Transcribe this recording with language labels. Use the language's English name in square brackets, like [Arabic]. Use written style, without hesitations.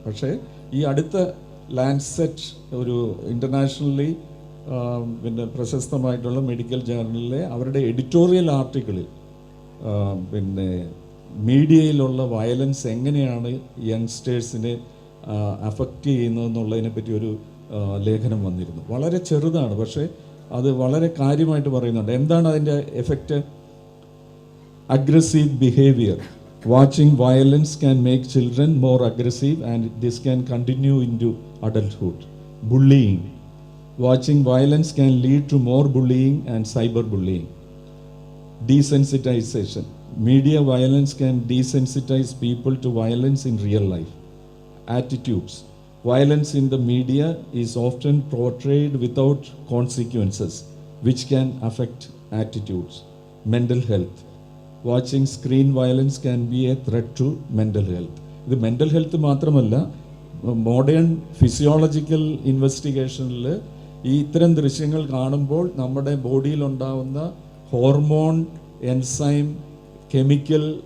[Malayalam] പക്ഷേ ഈ അടുത്ത ലാൻഡ്സെറ്റ് ഒരു ഇൻ്റർനാഷണലി പിന്നെ പ്രശസ്തമായിട്ടുള്ള മെഡിക്കൽ ജേർണലിലെ അവരുടെ എഡിറ്റോറിയൽ ആർട്ടിക്കിളിൽ പിന്നെ മീഡിയയിലുള്ള വയലൻസ് എങ്ങനെയാണ് യങ്സ്റ്റേഴ്സിനെ അഫക്റ്റ് ചെയ്യുന്നതെന്നുള്ളതിനെ പറ്റി ഒരു ലേഖനം വന്നിരുന്നു. വളരെ ചെറുതാണ്, പക്ഷേ അത് വളരെ കാര്യമായിട്ട് പറയുന്നുണ്ട്. എന്താണ് അതിൻ്റെ effect? [English] Aggressive behavior. Watching violence can make children more aggressive and this can continue into adulthood. Bullying. Watching violence can lead to more bullying and cyberbullying. Desensitization. Media violence can desensitize people to violence in real life. Attitudes. Violence in the media is often portrayed without consequences, which can affect attitudes. Mental health. Watching screen violence can be a threat to mental health. [Malayalam] ഇത് mental health മാത്രമല്ല, modern physiological ഇൻവെസ്റ്റിഗേഷനിൽ ഈ ഇത്തരം ദൃശ്യങ്ങൾ കാണുമ്പോൾ നമ്മുടെ ബോഡിയിലുണ്ടാവുന്ന hormone, enzyme, chemical